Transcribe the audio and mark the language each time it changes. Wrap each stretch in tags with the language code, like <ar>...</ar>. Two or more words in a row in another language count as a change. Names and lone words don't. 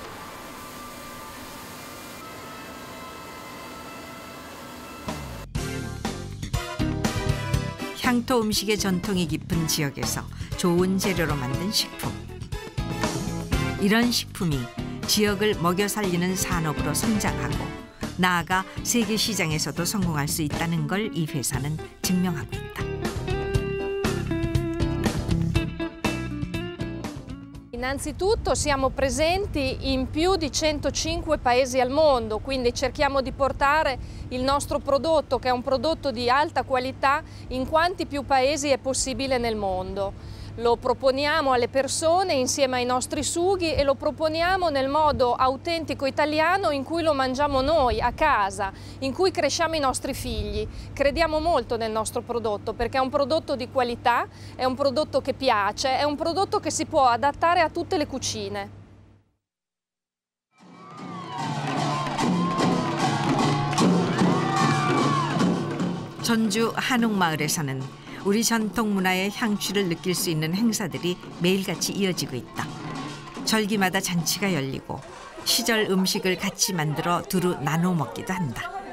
<ko>향토 음식의 전통이 깊은 지역에서 좋은 재료로 만든 식품. 이런 식품이 지역을 먹여 살리는 산업으로 성장하고 나아가 세계 시장에서도 성공할 수 있다는 걸 이 회사는 증명하고 있다.</ko> <it>Innanzitutto siamo presenti in più di 105 paesi al mondo, quindi cerchiamo di portare il nostro prodotto, che è un prodotto di alta qualità, in quanti più paesi è possibile nel mondo. Lo proponiamo alle persone insieme ai nostri sughi e lo proponiamo nel modo autentico italiano in cui lo mangiamo noi, a casa, in cui cresciamo i nostri figli. Crediamo molto nel nostro prodotto perché è un prodotto di qualità, è un prodotto che piace, è un prodotto che si può adattare a tutte le cucine.</it> <ko>전주 한옥마을에서는 우리 전통 문화의 향취를 느낄 수 있는 행사들이 매일같이 이어지고 있다. 절기마다 잔치가 열리고 시절 음식을 같이 만들어 두루 나눠 먹기도 한다.</ko>